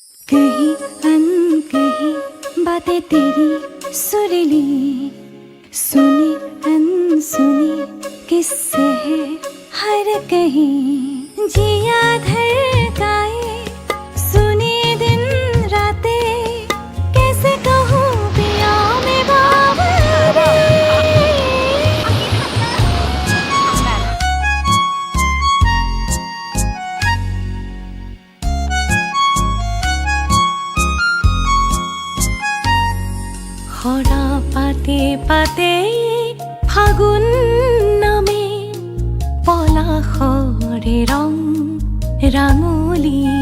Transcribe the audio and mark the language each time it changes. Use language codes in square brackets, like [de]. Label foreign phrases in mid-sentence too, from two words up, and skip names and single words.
[hi] कहीं अनकहीं बातें तेरी सुरीली, सुनी अनसुनी किस्से है हर कहीं। जिया धड़काए सुनी दिन रातें, कैसे कहूँ पिया में बावरे। [as] খরা পাতে পাতে ফাগুন নামে পলাশৰে ৰং ৰাঙলী।